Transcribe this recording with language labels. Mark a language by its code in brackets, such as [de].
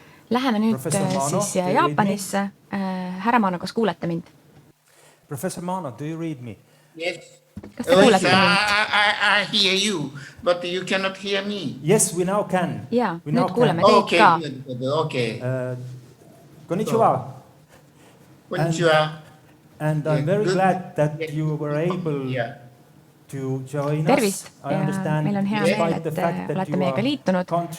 [et] Läheme nüüd siis Jaapanisse. Härra Mano, kas kuulete mind? [en] Professor Mano, do you read me? Yes. [et] Kas te kuulete mind? [en] I hear you, but you cannot hear me. Yes, we now can. [et] Jaa, nüüd kuuleme teid ka. [en] Okay. [ja] Konnichiwa. Konnichiwa. [en] And I'm very glad that you were able to join us. [et] Tervist ja meil on hea meel, et olete meiega liitunud.